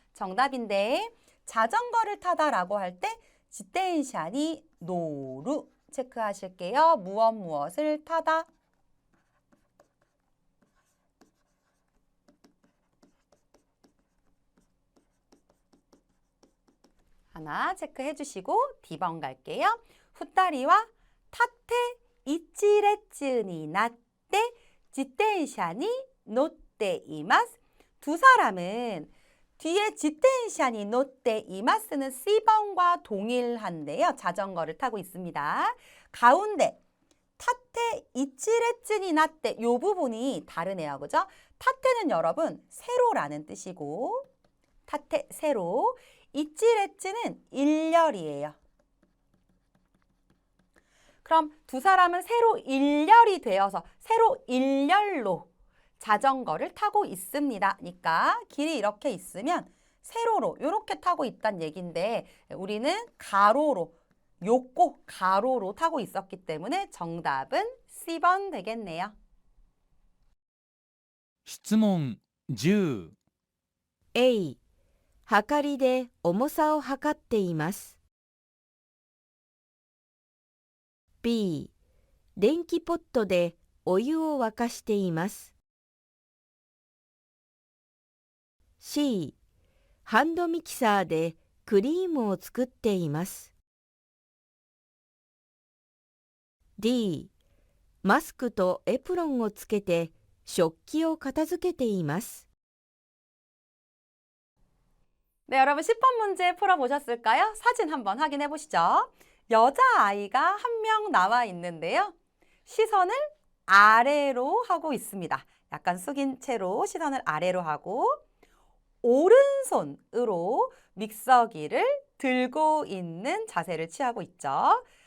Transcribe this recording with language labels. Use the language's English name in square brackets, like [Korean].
[Korean] 정답인데 자전거를 타다라고 할 때 지텐샤니 노루 체크하실게요. 무엇을 타다. 하나 체크해 주시고 D번 갈게요. [Japanese] 2人は縦一列になって自転車に乗っています. [Korean] 두 사람은 뒤에 지텐샤니 노tte 이마스는 C번과 동일한데요. 자전거를 타고 있습니다. 가운데 타테 이치레츠니 나tte 이 부분이 다르네요. 그죠? 타테는 여러분 세로라는 뜻이고 타테 세로, 이치레츠는 일렬이에요. 그럼 두 사람은 세로 일렬이 되어서 세로 일렬로 자전거를 타고 있습니다. 그러니까 길이 이렇게 있으면 세로로 이렇게 타고 있다는 얘기인데 우리는 가로로, 요코 가로로 타고 있었기 때문에 정답은 C번 되겠네요. [Japanese] 質問10 A、はかりで重さを測っています。 B、電気ポットでお湯を沸かしています。 C、ハンドミキサーでクリームを作っています。 D、マスクとエプロンをつけて食器を片付けています。 [Korean] 네, 여러분 10번 문제 풀어보셨을까요? 사진 한번 확인해 보시죠. 여자아이가 한 명 나와 있는데요. 시선을 아래로 하고 있습니다. 약간 숙인 채로 시선을 아래로 하고 오른손으로 믹서기를 들고 있는 자세를 취하고 있죠.